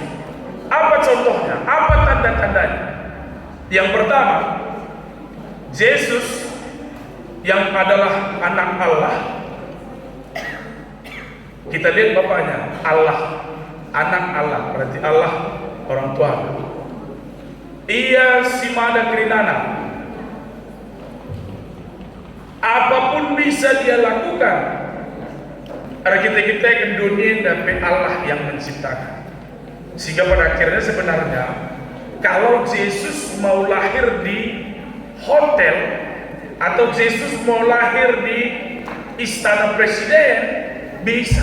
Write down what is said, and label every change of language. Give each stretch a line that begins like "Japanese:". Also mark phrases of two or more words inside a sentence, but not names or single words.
Indonesian: Apa contohnya? Apa tanda-tandanya? Yang pertama, Yesus yang adalah anak Allah. Kita lihat bapaknya, Allah, anak Allah, berarti Allah orang tua.
Batak Karo: Ia simada kerinana.
Indonesian: Apapun bisa dia lakukan. Karena kita ke dunia tapi Allah yang menciptakan. Sehingga pada akhirnya sebenarnya kalau Yesus mau lahir di hotel atau Yesus mau lahir di istana presiden, bisa.